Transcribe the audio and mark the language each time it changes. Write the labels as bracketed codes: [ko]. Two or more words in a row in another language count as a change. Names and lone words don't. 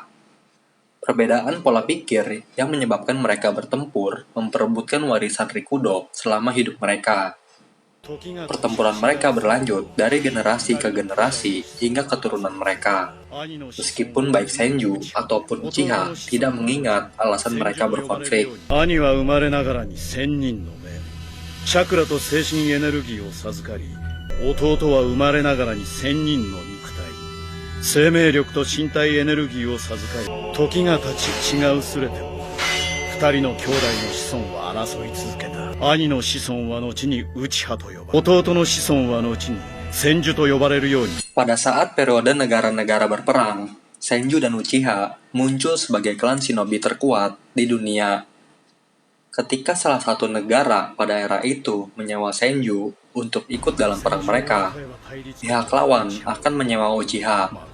[id] Perbedaan pola pikir yang menyebabkan mereka bertempur memperebutkan warisan Rikudo selama hidup mereka. Pertempuran mereka berlanjut dari generasi ke generasi hingga keturunan mereka. Meskipun baik Senju ataupun Uchiha tidak mengingat alasan mereka berkonflik. [ja] 兄は生まれながらに千人の目、チャクラと精神エネルギーを授かり、弟は生まれながらに千人の肉体、生命力と身体エネルギーを授かり、時が経ち血が薄れても二人の兄弟の子孫は争い続けた。兄の子孫は後に内派と呼ばれ、弟の子孫は後に千住と呼ばれるように。 [id] Pada saat periode negara-negara berperang, Senju dan Uchiha muncul sebagai klan shinobi terkuat di dunia. Ketika salah satu negara pada era itu menyewa Senju untuk ikut dalam perang mereka, pihak lawan akan menyewa Uchiha.